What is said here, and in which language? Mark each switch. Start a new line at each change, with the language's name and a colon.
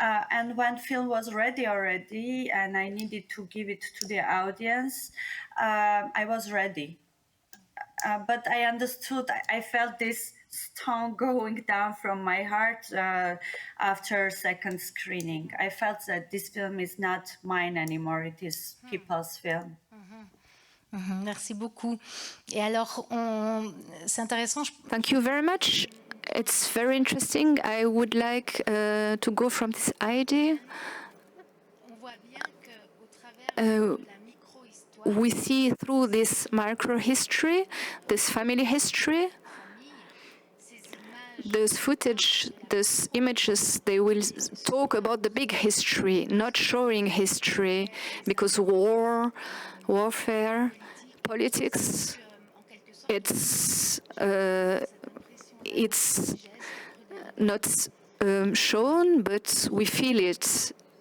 English: And when film was ready already and I needed to give it to the audience, I was ready. But I understood, I felt this stone going down from my heart after second screening. I felt that this film is not mine anymore, it is people's film.
French: Merci beaucoup. Et alors, c'est intéressant.
English: Thank you very much. It's very interesting. I would like to go from this idea.
French: On voit bien qu'au travers de la micro-histoire,
English: We see through this micro-history, this family history,
French: ces images
English: those footage, those images, they will talk about the big history, not showing history, because warfare, politics, it's not shown, but we feel it.